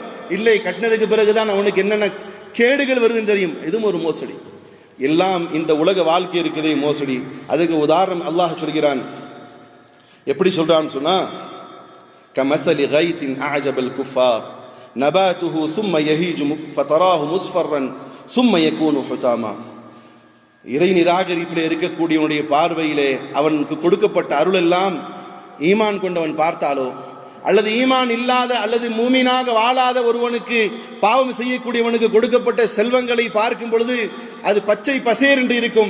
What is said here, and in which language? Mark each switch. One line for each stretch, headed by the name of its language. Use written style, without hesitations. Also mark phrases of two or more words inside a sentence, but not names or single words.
Tamil: இல்லை, கட்டினதுக்கு பிறகுதான் அவனுக்கு என்னென்ன கேடுகள் வருதுன்னு தெரியும், இதுவும் ஒரு மோசடி. எல்லாம் இந்த உலக வாழ்க்கை இருக்குதே மோசடி. அதுக்கு உதாரணம் அல்லாஹ் சொல்கிறான். எப்படி சொல்றான்னு சொன்னா,
Arabic: كمثل غيث أعجب الكفار نباته ثم يهيج فتراه مصفرا ثم يكون حطاما.
Tamil: இறை நிராகரிப்பில் இருக்கக்கூடியவனுடைய பார்வையிலே அவனுக்கு கொடுக்கப்பட்ட அருள் எல்லாம் ஈமான் கொண்டவன் பார்த்தாலோ, அல்லது ஈமான் இல்லாத அல்லது மூமினாக வாழாத ஒருவனுக்கு, பாவம் செய்யக்கூடியவனுக்கு கொடுக்கப்பட்ட செல்வங்களை பார்க்கும் பொழுது அது பச்சை பசேர் என்று இருக்கும்.